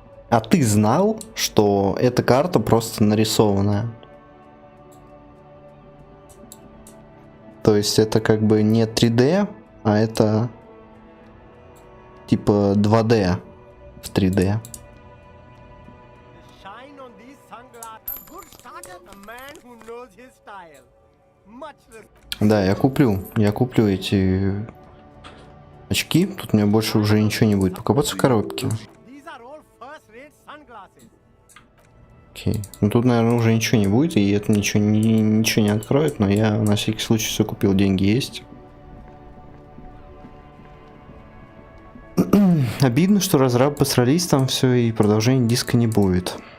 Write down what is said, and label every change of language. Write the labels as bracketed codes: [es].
[ru] А ты знал, что эта карта просто нарисованная? То есть это как бы не 3D, а это типа 2D в 3D. [en] Shine on these sunglasses. A good starter, a man who knows his style. Much respect. [ru] Да, я куплю эти очки. Тут у меня больше уже ничего не будет покопаться в коробке. [en] These are all first-rate sunglasses. [ru] Окей. Ну тут, наверное, уже ничего не будет, и это ничего не откроет, но я на всякий случай все купил, деньги есть. Обидно, что разрабы посрались там все, и продолжения диска не будет.